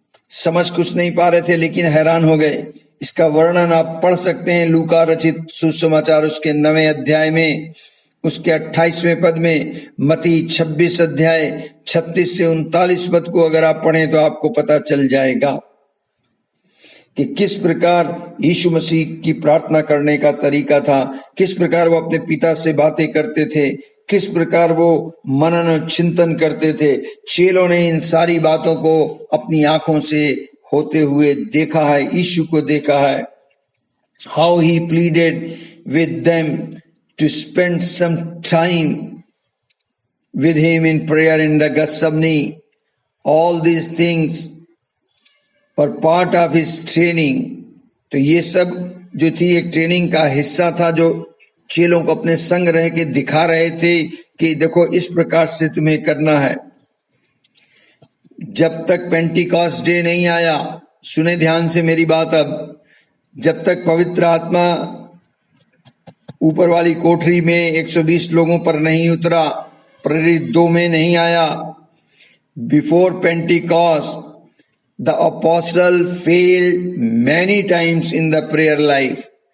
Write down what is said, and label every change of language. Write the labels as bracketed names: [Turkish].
[Hindi] समझ कुछ नहीं पा रहे थे, लेकिन हैरान हो गए। इसका वर्णन आप पढ़ सकते हैं लूका रचित सुसमाचार उसके 9वें अध्याय में, उसके 28वें पद में, मती 26 अध्याय 36 से 39 पद को अगर आप पढ़ें तो आपको पता चल जाएगा कि किस प्रकार यीशु मसीह की प्रार्थना करने का तरीका था, किस प्रकार वो अपने पिता से बातें करते थे, किस प्रकार वो मनन और चिंतन करते थे। चेलों ने इन सारी बातों को अपनी आंखों से होते हुए देखा है, यीशु को देखा है। [English] How he pleaded with them to spend some time with him in prayer in the Gethsemane. All these things were part of his training. [Hindi] तो ये सब जो थी एक ट्रेनिंग का हिस्सा था, जो चेलों को अपने संग रह के दिखा रहे थे कि देखो इस प्रकार से तुम्हें करना है। जब तक पेंटिकॉस्ट डे नहीं आया, सुने ध्यान से मेरी बात, अब जब तक पवित्र आत्मा ऊपर वाली कोठरी में 120 लोगों पर नहीं उतरा, प्रेरित 2 में नहीं आया, [English] Before Pentecost the apostle failed many times in the prayer life.